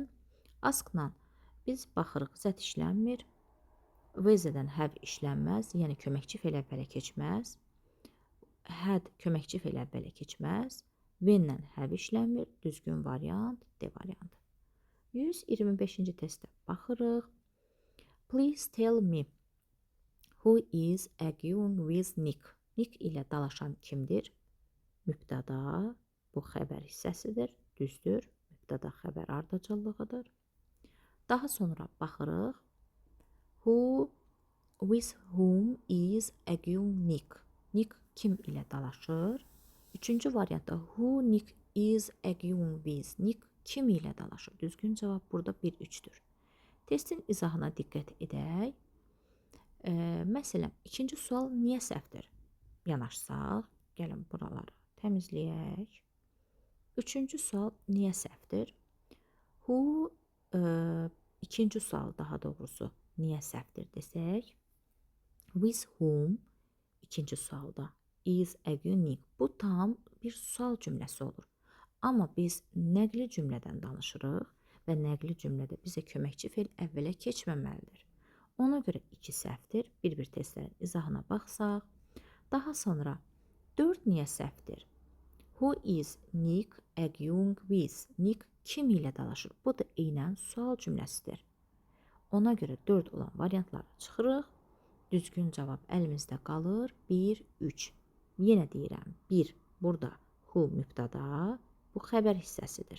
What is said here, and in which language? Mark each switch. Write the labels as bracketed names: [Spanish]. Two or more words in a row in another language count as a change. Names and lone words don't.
[Azerbaijani] Ask-la biz baxırıq zət işlənmir. V-dən have işlənməz. Yəni köməkçi feil əvvələ keçməz. Had köməkçi feil əvvələ keçməz. When-lə have işlənmir. Düzgün variant D variantı. 125-ci testə baxırıq. [English] Please tell me who is arguing with Nick? [Azerbaijani] Nick ilə dalaşan kimdir? Mübtəda. Bu xəbər hissəsidir. Düzdür. Mübtəda xəbər ardıcıllığıdır. Daha sonra baxırıq. [English] Who with whom is arguing Nick? [Azerbaijani] Nick kim ilə dalaşır? Üçüncü variantda [English] who Nick is arguing with? [Azerbaijani] Nick kim ilə dalaşır? Düzgün cavab burada 1-3-dür. Testin izahına diqqət edək. Məsələn, ikinci sual niyə səhvdir? Yanaşsaq, gəlin buraları təmizləyək. Üçüncü sual niyə səhvdir? Who, ikinci sual daha doğrusu niyə səhvdir desək. [English] With whom, [Azerbaijani] ikinci sualda [English] is arguing. [Azerbaijani] Bu tam bir sual cümləsi olur. Amma biz nəqli cümlədən danışırıq və nəqli cümlədə bizə köməkçi feil əvvələ keçməməlidir. Ona görə 2 səhvdir. Bir-bir testlərin izahına baxsaq. Daha sonra 4 niyə səhvdir? [English] Who is Nick arguing with? [Azerbaijani] Nick kim ilə dalaşır? Bu da eynən sual cümləsidir. Ona görə 4 olan variantları çıxırıq. Düzgün cavab əlimizdə qalır. 1-3. Yenə deyirəm. 1. Burada who mübtada, bu xəbər hissəsidir.